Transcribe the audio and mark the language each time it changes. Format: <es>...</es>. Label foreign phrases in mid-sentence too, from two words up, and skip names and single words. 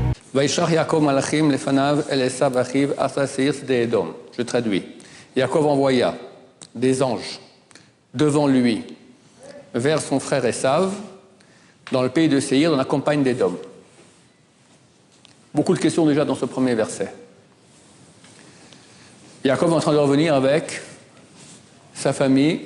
<he>וישלח יעקב מלאכים לפניו אל עשו אחיו ארצה שעיר שדה אדום.</he> <fr>Je traduis. Yaakov envoya des anges devant lui vers son frère Esav dans le pays de Séir, dans la campagne d'Édom. Beaucoup de questions déjà dans ce premier verset. Yaakov est en train de revenir avec sa famille.</fr>